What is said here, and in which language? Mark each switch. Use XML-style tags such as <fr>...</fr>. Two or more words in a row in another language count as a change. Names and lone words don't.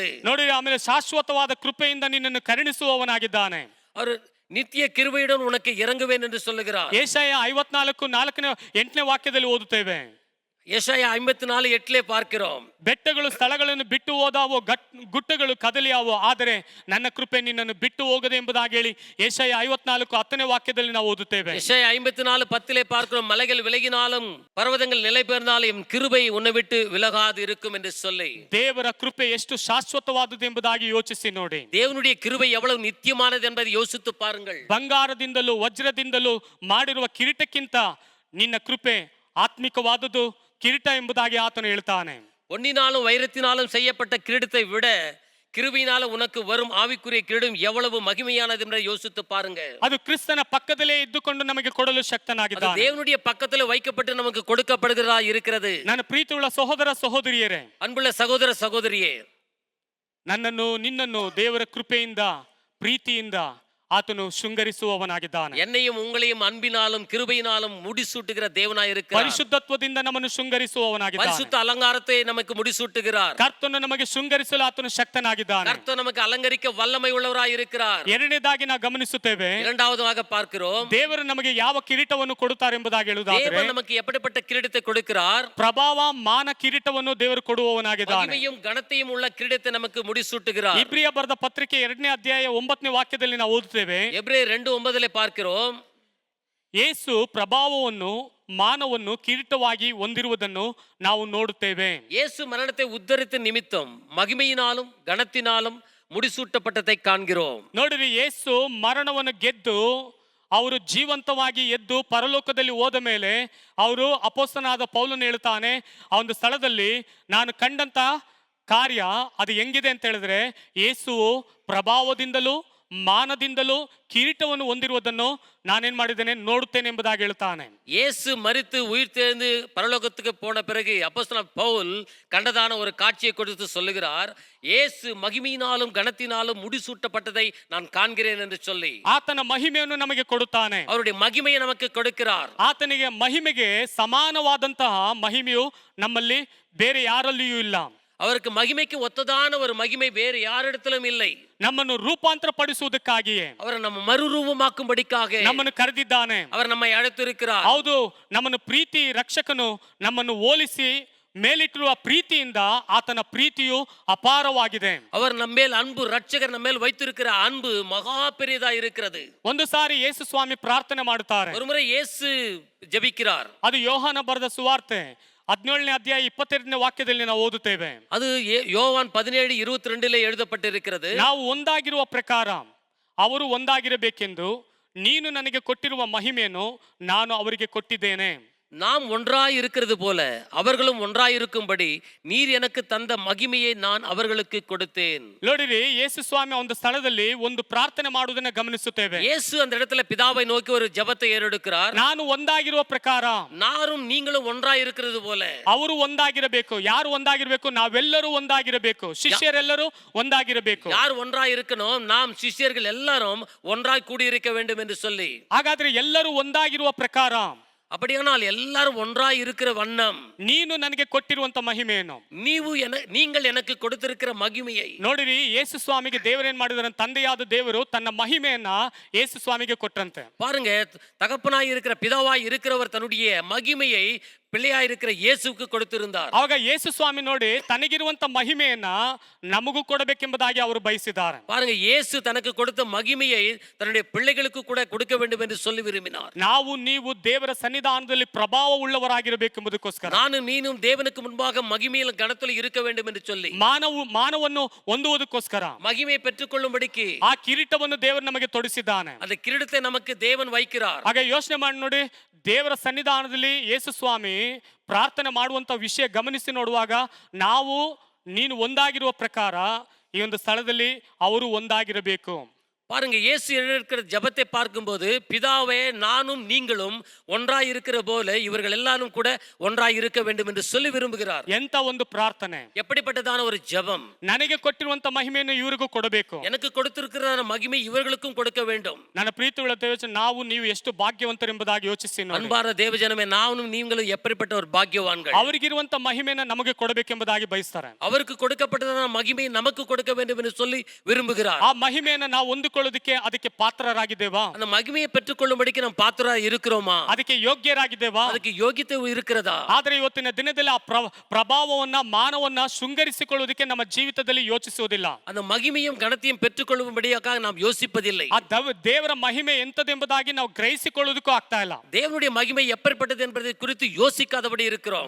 <kn>ನೋಡಿ, ಆಮೇಲೆ ಶಾಶ್ವತವಾದ ಕೃಪೆಯಿಂದ ನಿನ್ನನ್ನು ಕರುಣಿಸುವವನಾಗಿದ್ದಾನೆ.</kn> <ta>அவர் நித்திய கிருபையுடன் உனக்கு இறங்குவேன் என்று சொல்லுகிறார்.</ta> <kn>ಯೆಶಾಯ 54:4-8 ವಾಕ್ಯದಲ್ಲಿ ಓದುತ್ತೇವೆ.</kn> <ta>ಯೆಶಾಯ 54:8 பார்க்கிறோம்,</ta> <kn>ಬೆಟ್ಟಗಳು ಸ್ಥಳಗಳನ್ನು ಬಿಟ್ಟು ಹೋದಾವೋ, ಗುಟ್ಟಗಳು ಕದಲಿಯಾವೋ, ಆದರೆ ನನ್ನ ಕೃಪೆ ನಿನ್ನನ್ನು ಬಿಟ್ಟು ಹೋಗದೆ ಎಂಬುದಾಗಿ ಹೇಳಿ ಯೆಶಾಯ 54:10 ವಾಕ್ಯದಲ್ಲಿ ನಾವು ಓದುತ್ತೇವೆ.</kn> <ta>ಯೆಶಾಯ 54:10 பார்க்கிறோம், மலைகள் விலகினாலும் பர்வதங்கள் நிலை பெயர்ந்தாலும் என் கிருபை உன்னை விட்டு விலகாது இருக்கும் என்று சொல்லி.</ta> <kn>ದೇವರ ಕೃಪೆ ಎಷ್ಟು ಶಾಶ್ವತವಾದುದು ಎಂಬುದಾಗಿ ಯೋಚಿಸಿ ನೋಡಿ.</kn> <ta>தேவனுடைய கிருபை எவ்வளவு நித்தியமானது என்பதை யோசித்து பாருங்கள்.</ta> <kn>ಬಂಗಾರದಿಂದಲೂ ವಜ್ರದಿಂದಲೂ ಮಾಡಿರುವ ಕಿರೀಟಕ್ಕಿಂತ ನಿನ್ನ ಕೃಪೆ ಆತ್ಮಿಕವಾದುದು ಕಿರೀಟ ಎಂಬುದಾಗಿ ಆತನು ಹೇಳ್ತಾನೆ.</kn> <ta>பொன்னினாலும் வைரத்தினாலும் செய்யப்பட்ட கிரீடத்தை விட கிருபையினால உனக்கு வரும் ஆவிக்குரிய கிரீடம் எவ்வளவு மகிமையானது என்பதை யோசித்து பாருங்க.</ta> <kn>ಅದು ಕ್ರಿಸ್ತನ ಪಕ್ಕದಲ್ಲೇ ಇದ್ದುಕೊಂಡು ನಮಗೆ ಕೊಡಲು ಶಕ್ತನಾಗಿದ್ದಾನೆ.</kn> <ta>தேவனுடைய பக்கத்துல வைக்கப்பட்டு நமக்கு கொடுக்கப்படுகிறதா இருக்கிறது.</ta> <kn>ನನ್ನ ಪ್ರೀತಿಯುಳ್ಳ ಸಹೋದರ ಸಹೋದರಿಯರೇ,</kn> <ta>அன்புள்ள சகோதர சகோதரியே,</ta> <kn>ನನ್ನನ್ನು ನಿನ್ನನ್ನು ದೇವರ ಕೃಪೆಯಿಂದ ಪ್ರೀತಿಯಿಂದ ಆತನು ಶೃಂಗರಿಸುವವನಾಗಿದ್ದಾನೆ.</kn> <ta>என்னையும் உங்களையும் அன்பினாலும் கிருபையினாலும் முடிசூட்டுகிற தேவனாய் இருக்கிறார்.</ta> <kn>ಪರಿಶುದ್ಧತ್ವದಿಂದ ನಮ್ಮನ್ನು ಶೃಂಗರಿಸುವವನಾಗಿದ್ದಾನೆ.</kn> <ta>பரிசுத்த அலங்காரத்தை நமக்கு முடிசூட்டுகிறார்.</ta> <kn>ಕರ್ತನು ನಮಗೆ ಶೃಂಗರಿಸಲು ಆತನು ಶಕ್ತನಾಗಿದ್ದಾನೆ.</kn> <ta>கர்த்தர் நமக்கு அலங்கரிக்க வல்லமை உள்ளவராய் இருக்கிறார்.</ta> <kn>ಎರಡನೇದಾಗಿ ನಾವು ಗಮನಿಸುತ್ತೇವೆ,</kn> <ta>இரண்டாவதாக பார்க்கிறோம்,</ta> <kn>ದೇವರು ನಮಗೆ ಯಾವ ಕಿರೀಟವನ್ನು ಕೊಡುತ್ತಾರೆ ಎಂಬುದಾಗಿ ಹೇಳುವುದಾದರೆ,</kn> <ta>தேவன் நமக்கு எப்படிப்பட்ட கிரீடத்தை கொடுக்கிறார்?</ta> <kn>ಪ್ರಭಾವ ಮಾನ ಕಿರೀಟವನ್ನು ದೇವರು ಕೊಡುವವನಾಗಿದ್ದಾನೆ.</kn> <ta>மகிமையும் கனத்தையும் உள்ள கிரீடத்தை நமக்கு முடிசூட்டுகிறார்.</ta> <kn>ಇಬ್ರಿಯ ಬರೆದ ಪತ್ರಿಕೆ 2ನೇ ಅಧ್ಯಾಯ 9ನೇ ವಾಕ್ಯದಲ್ಲಿ ನಾವು ಓದುತ್ತೇವೆ,</kn> <ta>எபிரேயர் 2:9 பார்க்கிறோம்,</ta> <kn>ಯೇಸು ಪ್ರಭಾವವನ್ನು ಮಾನವನ್ನು ಕಿರೀಟವಾಗಿ ಹೊಂದಿರುವುದನ್ನು ನಾವು ನೋಡುತ್ತೇವೆ.</kn> <ta>இயேசு மரணத்தை உத்தரித்த நிமித்தம் மகிமையினாலும் கனத்தினாலும் முடிசூட்டப்பட்டதை காண்கிறோம்.</ta> <kn>ನೋಡಿರಿ, ಯೇಸು ಮರಣವನ್ನು ಗೆದ್ದು ಅವರು ಜೀವಂತವಾಗಿ ಎದ್ದು ಪರಲೋಕದಲ್ಲಿ ಹೋದ ಮೇಲೆ ಅವರು ಅಪೊಸ್ತಲನಾದ ಪೌಲನು ಹೇಳ್ತಾನೆ, ಆ ಒಂದು ಸ್ಥಳದಲ್ಲಿ ನಾನು ಕಂಡಂತ ಕಾರ್ಯ ಅದು ಹೆಂಗಿದೆ ಅಂತ ಹೇಳಿದ್ರೆ, ಯೇಸುವು ಪ್ರಭಾವದಿಂದಲೂ ಮಾನದಿಂದಲೂ ಕಿರೀಟವನ್ನು ಹೊಂದಿರುವುದನ್ನು ನಾನೇನ್ ಮಾಡಿದ್ದೇನೆ ನೋಡುತ್ತೇನೆ ಎಂಬುದಾಗಿ ಹೇಳ್ತಾನೆ.</kn> <ta>இயேசு மரித்து உயிர் தெழுந்து பரலோகத்துக்கு போன பிறகு அப்போஸ்தலன் பவுல் கண்டதான ஒரு காட்சியை கொடுத்து சொல்லுகிறார், இயேசு மகிமையினாலும் கனத்தினாலும் முடிசூட்டப்பட்டதை நான் காண்கிறேன் என்று சொல்லி</ta> <kn>ಆತನ ಮಹಿಮೆಯನ್ನು ನಮಗೆ ಕೊಡುತ್ತಾನೆ.</kn> <ta>அவருடைய மகிமையை நமக்கு கொடுக்கிறார்.</ta> <kn>ಆತನಿಗೆ ಮಹಿಮೆಗೆ ಸಮಾನವಾದಂತಹ ಮಹಿಮೆಯು ನಮ್ಮಲ್ಲಿ ಬೇರೆ ಯಾರಲ್ಲಿಯೂ ಇಲ್ಲ.</kn> <ta>அவருக்கு மகிமைக்கு ஒத்ததான ஒரு மகிமை வேறு யாரிடத்திலும் இல்லை.</ta> <kn>ನಮ್ಮನ್ನು ರೂಪಾಂತರ ಪಡಿಸುವುದಕ್ಕಾಗಿಯೇ,</kn> <ta>அவர் நம்ம மறுரூபமாக்கும்படிக்காக</ta> <kn>ನಮ್ಮನ್ನು ಕರೆದಿದ್ದಾನೆ.</kn> <ta>அவர் நம்மை அழைத்திருக்கிறார்.</ta> <kn>ಹೌದು, ನಮ್ಮನ್ನು ಪ್ರೀತಿ ರಕ್ಷಕನು ನಮ್ಮನ್ನು ಹೋಲಿಸಿ ಮೇಲಿಟ್ಟಿರುವ ಪ್ರೀತಿಯಿಂದ ಆತನ ಪ್ರೀತಿಯು ಅಪಾರವಾಗಿದೆ.</kn> <ta>அவர் நம்மேல் அன்பு, ரட்சகர் நம்மேல் வைத்திருக்கிற அன்பு மகா பெரியதா இருக்கிறது.</ta> <kn>ಒಂದು ಸಾರಿ ಯೇಸು ಸ್ವಾಮಿ ಪ್ರಾರ್ಥನೆ ಮಾಡುತ್ತಾರೆ.</kn> <ta>ஒருமுறை இயேசு ஜெபிக்கிறார்.</ta> <kn>ಅದು ಯೋಹಾನ ಬರೆದ ಸುವಾರ್ತೆ 17ನೇ ಅಧ್ಯಾಯ 22ನೇ ವಾಕ್ಯದಲ್ಲಿ ನಾವು ಓದುತ್ತೇವೆ.</kn> <ta>அது யோவான் 17:22 எழுதப்பட்டிருக்கிறது.</ta> <kn>ನಾವು ಒಂದಾಗಿರುವ ಪ್ರಕಾರ ಅವರು ಒಂದಾಗಿರಬೇಕೆಂದು ನೀನು ನನಗೆ ಕೊಟ್ಟಿರುವ ಮಹಿಮೆಯನ್ನು ನಾನು ಅವರಿಗೆ ಕೊಟ್ಟಿದ್ದೇನೆ.</kn> <ta>நாம் ஒன்றாய் இருக்கிறது போல அவர்களும் ஒன்றாய் இருக்கும்படி நீர் எனக்கு தந்த மகிமையை நான் அவர்களுக்கு கொடுத்தேன்.</ta> <kn>ನೋಡಿರಿ, ಯೇಸು ಸ್ವಾಮಿ ಒಂದು ಸ್ಥಳದಲ್ಲಿ ಒಂದು ಪ್ರಾರ್ಥನೆ ಮಾಡುವುದನ್ನ ಗಮನಿಸುತ್ತೇವೆ.</kn> <ta>இயேசு அந்த இடத்துல பிதாவை நோக்கி ஒரு ஜெபத்தை ஏறெடுக்கிறார்.</ta> <kn>ನಾನು ಒಂದಾಗಿರುವ ಪ್ರಕಾರ</kn> <ta>நானும் நீங்களும் ஒன்றாய் இருக்கிறது போல.</ta> <kn>ಅವರು ಒಂದಾಗಿರಬೇಕು. ಯಾರು ಒಂದಾಗಿರಬೇಕು? ನಾವೆಲ್ಲರೂ ಒಂದಾಗಿರಬೇಕು. ಶಿಷ್ಯರೆಲ್ಲರೂ ಒಂದಾಗಿರಬೇಕು.</kn> <ta>யார் ஒன்றாய் இருக்கணும்? நாம் சிஷ்யர்கள் எல்லாரும் ஒன்றாய் கூடியிருக்க வேண்டும் என்று சொல்லி.</ta> <kn>ಹಾಗಾದ್ರೆ ಎಲ್ಲರೂ ಒಂದಾಗಿರುವ ಪ್ರಕಾರ</kn> <ta>அப்படியானால் எல்லாரும் ஒன்றாய் இருக்கிற வண்ணம்</ta> <kn>ನೀನು ನನಗೆ ಕೊಟ್ಟಿರುವಂತ ಮಹಿಮೆಯನ್ನು,</kn> <ta>நீங்கள் எனக்கு கொடுத்திருக்கிற மகிமையை</ta> <kn>ನೋಡಿರಿ, ಯೇಸು ಸ್ವಾಮಿಗೆ ದೇವರೇನ್ ಮಾಡಿದಾರೆ? ತಂದೆಯಾದ ದೇವರು ತನ್ನ ಮಹಿಮೆಯನ್ನ ಯೇಸು ಸ್ವಾಮಿಗೆ ಕೊಟ್ಟಂತೆ.</kn> <ta>பாருங்க, தகப்பனாய் இருக்கிற பிதாவாய் இருக்கிறவர் தன்னுடைய மகிமையை பிள்ளையாய் இருக்கிற இயேசுவுக்கு கொடுத்திருந்தார்.</ta> <kn>ಆವಾಗ ಯೇಸು ಸ್ವಾಮಿ ನೋಡಿ ತನಗಿರುವಂತ ಮಹಿಮೆಯನ್ನ ನಮಗೂ ಕೊಡಬೇಕೆಂಬುದಾಗಿ ಅವರು ಬಯಸಿದ್ದಾರೆ.</kn> <ta>பாருங்க, இயேசு தனக்கு கொடுத்த மகிமையை தன்னுடைய பிள்ளைகளுக்கு கூட கொடுக்க வேண்டும் என்று சொல்லி விரும்பினார்.</ta> <kn>ನಾವು ನೀವು ದೇವರ ಸನ್ನಿಧಾನದಲ್ಲಿ ಪ್ರಭಾವ ಉಳ್ಳವರಾಗಿರಬೇಕೆಂಬುದಕ್ಕೋಸ್ಕರ,</kn> <ta>நானும் நீனும் தேவனுக்கு முன்பாக மகிமையில் கனத்தில் இருக்க வேண்டும் என்று சொல்லி,</ta> <kn>ಮಾನವನ್ನು ಹೊಂದುವುದಕ್ಕೋಸ್ಕರ,</kn> <ta>மகிமையை பெற்றுக்கொள்ளும்படிக்கு</ta> <kn>ಆ ಕಿರೀಟವನ್ನು ದೇವರು ನಮಗೆ ತೊಡಿಸಿದ್ದಾನೆ.</kn> <ta>அந்த கிரீடத்தை நமக்கு தேவன் வைக்கிறார்.</ta> <kn>ಹಾಗೆ ಯೋಚನೆ ಮಾಡಿ ನೋಡಿ, ದೇವರ ಸನ್ನಿಧಾನದಲ್ಲಿ ಯೇಸು ಸ್ವಾಮಿ ಪ್ರಾರ್ಥನೆ ಮಾಡುವಂತ ವಿಷಯ ಗಮನಿಸಿ ನೋಡುವಾಗ, ನಾವು ನೀನು ಒಂದಾಗಿರುವ ಪ್ರಕಾರ ಈ ಒಂದು ಸ್ಥಳದಲ್ಲಿ ಅವರು ಒಂದಾಗಿರಬೇಕು.</kn> <ta>பாருங்க, இயேசு இருக்கிற ஜெபத்தை பார்க்கும்போது, பிதாவே நானும் நீங்களும் ஒன்றாய் இருக்கிற போல இவர்கள் எல்லாரும் கூட ஒன்றாய் இருக்க வேண்டும் என்று சொல்லி விரும்புகிறார்.</ta> <kn>ಎಂತ ಒಂದು ಪ್ರಾರ್ಥನೆ!</kn> <ta>எப்படிப்பட்டதான ஒரு ஜெபம்!</ta> <kn>ನನಗೆ ಕೊಟ್ಟಿರುವಂತ ಮಹಿಮೆಯನ್ನು ಇವರಿಗೂ ಕೊಡಬೇಕು.</kn> <ta>எனக்கு கொடுத்திருக்கிற மகிமை இவர்களுக்கும் கொடுக்க வேண்டும்.</ta> <kn>ನನ್ನ ಪ್ರೀತಿಯುಳ್ಳ ದೇವಜನ, ನಾವು ನೀವು ಎಷ್ಟು ಭಾಗ್ಯವಂತರೆಂಬುದಾಗಿ ಯೋಚಿಸಿ ನೋಡಿ.</kn> <ta>அன்பான தேவஜனமே, நானும் நீங்களும் எப்படிப்பட்ட ஒரு பாக்கியவான்கள்!</ta> <kn>ಅವರಿಗಿರುವಂತ ಮಹಿಮೆಯನ್ನು ನಮಗೆ ಕೊಡಬೇಕೆಂಬುದಾಗಿ ಬಯಸ್ತಾರೆ.</kn> <ta>அவருக்கு கொடுக்கப்பட்டதான மகிமை நமக்கு கொடுக்க வேண்டும் என்று சொல்லி விரும்புகிறார்.</ta> <kn>ಆ ಮಹಿಮೆಯನ್ನು ನಾವು ಹೊಂದಿಕೊಳ್ಳೋದಕ್ಕೆ ಅದಕ್ಕೆ ಪಾತ್ರರಾಗಿದ್ದೇವಾ?</kn> <ta>அந்த மகிமையை பெற்றுக்கொள்ளும்படிக்கு நாம் பாத்திரராய் இருக்கிறோமா?</ta> <kn>ಅದಕ್ಕೆ ಯೋಗ್ಯರಾಗಿದ್ದೇವಾ? ಅದಕ್ಕೆ ಯೋಗ್ಯತೆ இருக்கிறதா? ಆದ್ರೆ ಇವತ್ತಿನ ದಿನದಲ್ಲಿ ಆ ಪ್ರಭಾವವನ್ನ, ಮಾನವನ್ನ ಶೃಂಗರಿಸಿಕೊಳ್ಳುವುದಕ್ಕೆ ನಮ್ಮ ಜೀವಿತದಲ್ಲಿ ಯೋಚಿಸುವುದಿಲ್ಲ.</kn> <ta>அந்த மகிமையும் கனத்தையும் பெற்றுக்கொள்ளும்படியாக நாம் யோசிப்பதில்லை.</ta> <kn>ಆ ದೇವರ ಮಹಿಮೆ ಎಂತದೆಂಬುದಾಗಿ ನಾವು ಗ್ರಹಿಸಿಕೊಳ್ಳುವುದಕ್ಕೂ ಆಗ್ತಾ ಇಲ್ಲ.</kn> <ta>தேவனுடைய மகிமை எப்படிப்பட்டது என்பதை குறித்து யோசிக்காதபடி இருக்கிறோம்.</ta>